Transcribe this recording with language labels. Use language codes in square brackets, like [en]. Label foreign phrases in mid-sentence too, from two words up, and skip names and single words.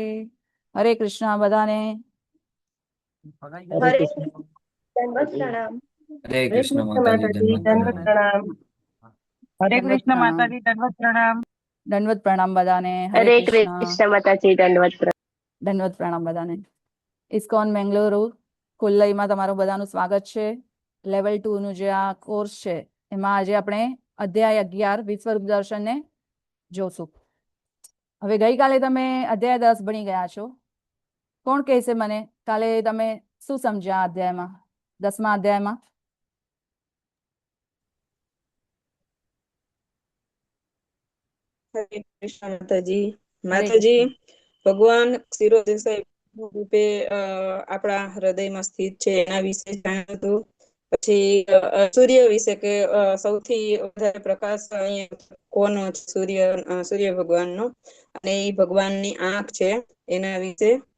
[hi] हरे कृष्णा बधाने। हरे दंडवत प्रणाम। हरे कृष्ण माताजी दंडवत प्रणाम। हरे कृष्ण माताजी दंडवत प्रणाम। दंडवत प्रणाम बधाने। हरे कृष्ण माताजी दंडवत प्रणाम। दंडवत प्रणाम बधाने। [gu] ઇસ્કોન બેંગ્લોરુ ખુલ્લઈમાં તમારું બધાનું સ્વાગત છે। લેવલ 2 નું જે આ કોર્સ છે એમાં આજે આપણે અધ્યાય 11 વિશ્વરૂપ દર્શનને જોશું। હવે ગઈકાલે તમે અધ્યાય 10 ભણી ગયા છો। કોણ કહેશે મને કાલે તમે શું સમજ્યા અધ્યાયમાં 10મા અધ્યાયમાં? [hi] हरे कृष्ण माताजी [gu] ભગવાન ક્ષીરોદશાયી રૂપે આપણા હૃદયમાં સ્થિત છે એના વિશે જાણ્યું હતું। પછી સૂર્ય વિશે કે સૌથી વધારે પ્રકાશ અહીંયા કોનો સૂર્ય ભગવાનનો અને એ ભગવાનની આંખ છે એના વિશે।